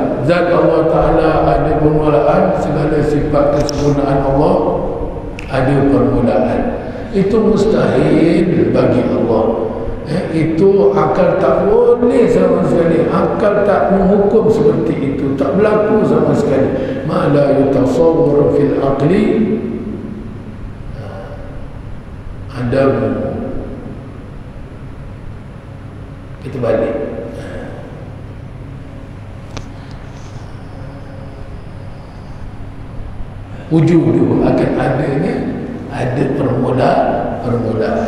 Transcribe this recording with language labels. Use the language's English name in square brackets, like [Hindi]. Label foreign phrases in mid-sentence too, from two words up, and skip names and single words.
[Malay] Zat Allah Ta'ala ada permulaan. Segala sifat kesempurnaan Allah ada permulaan. Itu mustahil bagi Allah. Itu akal tak boleh sama sekali. Akal tak menghukum seperti itu, tak berlaku sama sekali. [Arabic] Ma la yutasawwar fil aqli adam. [Malay] Kita balik. Wujud akan adanya, ada permulaan.